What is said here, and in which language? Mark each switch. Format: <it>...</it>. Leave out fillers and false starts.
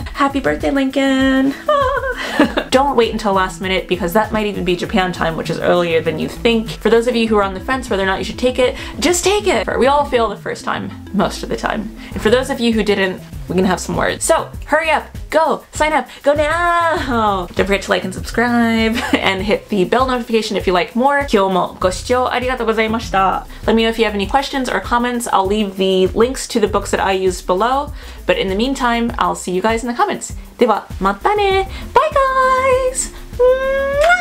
<en>Happy birthday, Lincoln! Don't wait until last minute because that might even be Japan time, which is earlier than you think. For those of you who are on the fence whether or not you should take it, just take it! We all fail the first time, most of the time. And for those of you who didn't, we're gonna have some words. So, hurry up! Go! Sign up! Go now! Don't forget to like and subscribe and hit the bell notification if you like more.</en> <ja>今日もご視聴ありがとうございました.</ja> <en>Let me know if you have any questions or comments. I'll leave the links to the books that I used below. But in the meantime, I'll see you guys in the comments.</en> <ja>では、またね!</ja> <en>Bye guys!</en>